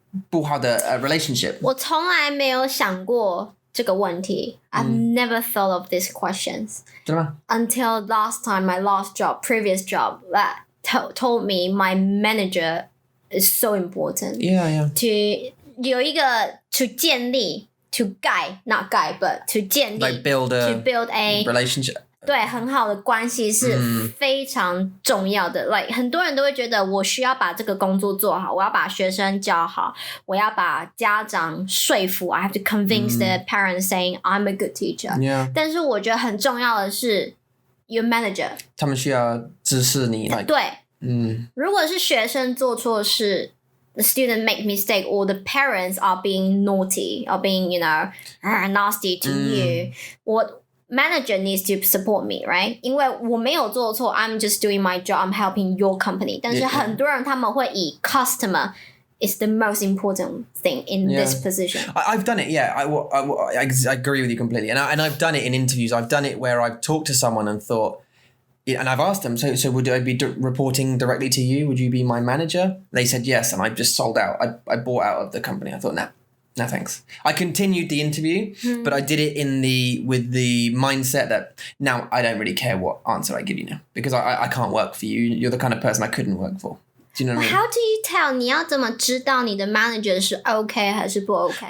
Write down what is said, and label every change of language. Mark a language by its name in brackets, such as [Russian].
[Chinese] 不好的relationship. 我从来没有想过这个问题. [English] I've never thought of these questions. [Chinese] 真的吗? [English] Until last time, my previous job, that told me my manager is so important. Yeah. [Chinese] 有一个 to 建立 to 盖 not 盖 but to 建立 [English] like build a relationship. [Chinese] 对，很好的关系是非常重要的。 Like 很多人都会觉得我需要把这个工作做好，我要把学生教好，我要把家长说服。 [English] I have to convince the parents saying I'm a good teacher. Yeah. [Chinese] 但是我觉得很重要的是 [English] your manager. [Chinese] 他们需要支持你。对，如果是学生做错事。 [English] The student make mistake or the parents are being naughty or being, nasty to you. Manager needs to support me, right? [Chinese] 因为我没有做错 [English] I'm just doing my job. I'm helping your company. [Chinese] 但是很多人他们会以 [English] customer is the most important thing in this position. I've done it, yeah. I agree with you completely. And I've done it in interviews. I've done it where I've talked to someone and thought, and I've asked them, so would I be reporting directly to you? Would you be my manager? They said yes, and I just sold out. I bought out of the company. I thought, no thanks. I continued the interview, but I did it with the mindset that now I don't really care what answer I give you now because I can't work for you. You're the kind of person I couldn't work for. Do you know what I mean? How do you tell? [Chinese] 你要怎么知道你的 manager 是 OK 还是不 OK?